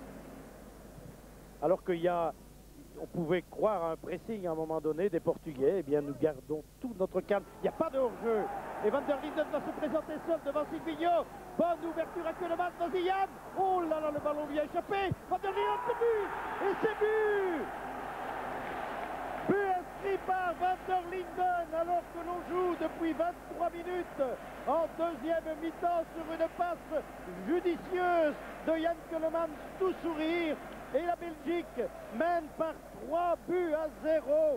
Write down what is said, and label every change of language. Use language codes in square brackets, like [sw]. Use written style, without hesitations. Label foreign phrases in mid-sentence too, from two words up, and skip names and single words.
[fr] Alors on pouvait croire à un pressing à un moment donné des Portugais, eh bien nous gardons tout notre calme. Il n'y a pas de hors-jeu. Et Van der Linden va se présenter seul devant Silvinho. Bonne ouverture à Keulemans, vas-y Yann. Oh là là, le ballon lui a échappé. Van der Linden, c'est but. Et c'est but. But inscrit par Van der Linden alors que l'on joue depuis 23 minutes en deuxième mi-temps sur une passe judicieuse de Yann Keulemans, tout sourire. Et la Belgique mène par 3 buts à 0.